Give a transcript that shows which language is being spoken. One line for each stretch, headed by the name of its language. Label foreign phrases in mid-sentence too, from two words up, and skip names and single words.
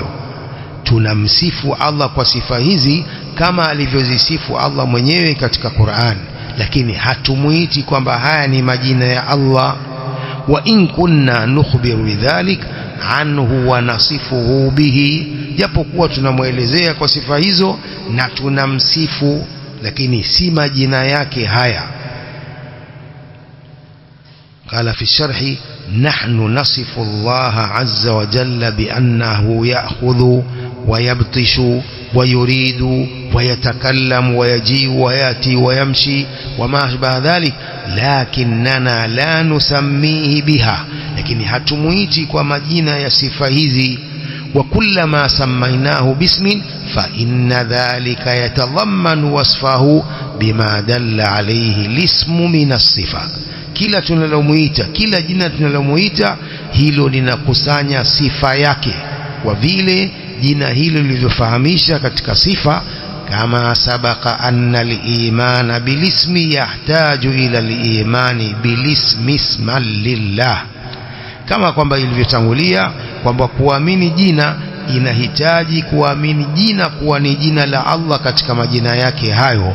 Swahili: Tunamsifu Allah kwa sifa hizi kama alivyozisifu Allah mwenyewe katika Qur'an, lakini hatumuiti kwamba haya ni majina ya Allah.
Arabic: وإن كنا نخبر بذلك عنه ونصفه به,
Swahili: japokuwa tunamuelezea kwa sifa hizo na tunamsifu, lakini si majina yake haya.
Arabic: قال في الشرح نحن نصف الله عز وجل بأنه يأخذ ويبطش ويريد ويتكلم ويجيء ويأتي ويمشي وما أشبه ذلك، لكننا لا نسميه بها، لكن
Swahili: hatumuiti kwa majina ya sifa hizi.
Arabic: وكلما سميناه باسم فإن ذلك يتضمن وصفه بما دل عليه الاسم من الصفة.
Swahili: kila tunalomuita, kila jina tunalomuita, hilo linakusanya sifa yake, kwa vile jina hilo lilivyofahamisha katika sifa. kama
Arabic: سبق أن الإيمان بالاسم يحتاج إلى الإيمان بالاسم اسما لله,
Swahili: kama kwamba ilivyotangulia kwamba kuamini jina inahitaji kuamini jina kuwa ni jina la Allah katika majina yake hayo.